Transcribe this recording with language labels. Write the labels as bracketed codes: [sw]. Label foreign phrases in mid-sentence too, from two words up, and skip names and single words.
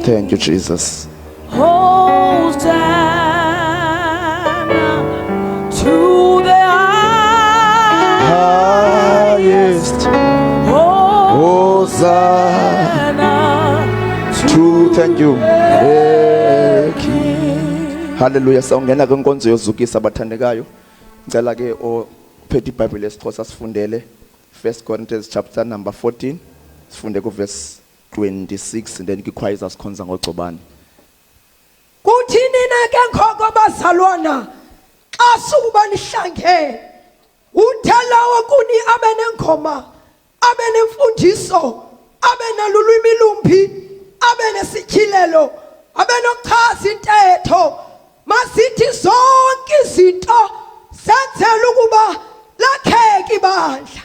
[en] Thank you, Jesus. Hosanna to the Highest Hosanna to thank you. Hallelujah. [xh] Sawungena ke nkonzo yozukisa abathandekayo. Ngicela ke ophethe iBhayibheli lesixhosa sifundele 1 Corinthians [en] chapter number [xh] 14. Sifunde ku [en] verse 26 and then [xh] ichoir izasikhonza ngogcobane. Kuthini na ke nkhoko bazalwana xa sukuba nihlangene uthelawo kuni abenengoma abenemfundiso abenalulwimi lumbi abenesityhilelo abenochaza intetho masithi zonke izinto senzela ukuba lakheke ibandla